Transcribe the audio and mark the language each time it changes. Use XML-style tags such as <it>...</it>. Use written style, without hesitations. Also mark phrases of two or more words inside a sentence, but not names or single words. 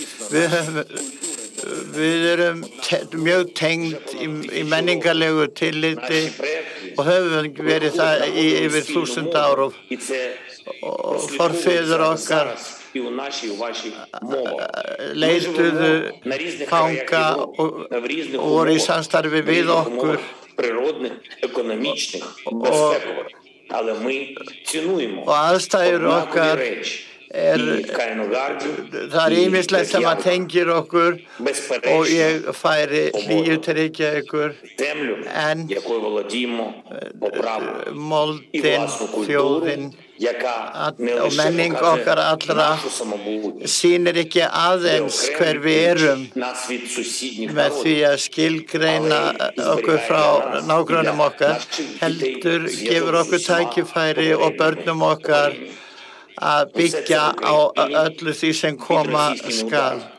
<is>Við erum mjög tengd í menningarlegu tilliti og höfum verið það í yfir 1000 ár og forfeður okkar leituðu fanga og voru í samstarfi við okkur</is> <uk>природних, економічних, безпекових. Але ми цінуємо однакові речі.</uk> <is>Það ýmislegt sem að tengir okkur og ég færi hlýju til Reykjavíkur en moldin, þjóðin og menning okkar allra sýnir ekki aðeins hver við erum með því að skilgreina okkur frá nágrönnum okkar, heldur gefur okkur tækifæri og börnum okkar að byggja á öllu því sem koma skal.</is>